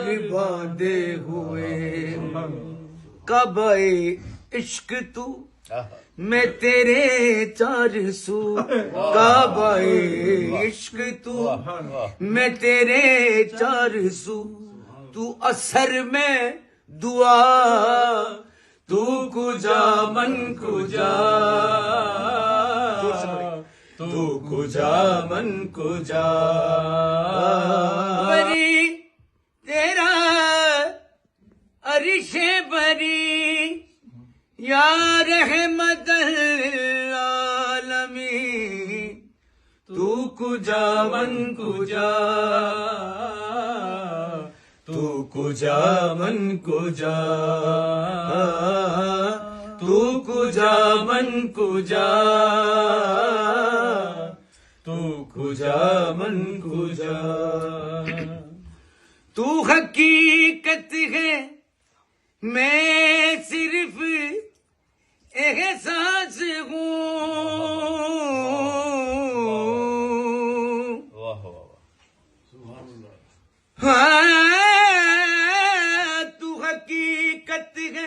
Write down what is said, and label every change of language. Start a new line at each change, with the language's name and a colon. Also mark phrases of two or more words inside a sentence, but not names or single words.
Urdu: باندھے ہوئے کعبہ عشق تو میں تیرے چار سو کعبہ عشق تو میں تیرے چار سو تو اثر میں دعا
Persian: تو کجا من کجا تو کجا من کجا
Urdu: بری تیرا عرش بری
Arabic: یا رحمت العالمین
Persian: تو کجا من کجا تو کجا من کجا تو کجا من کجا تو کجا من کجا
Urdu: تو حقیقت ہے میں صرف احساس ہوں تو حقیقت ہے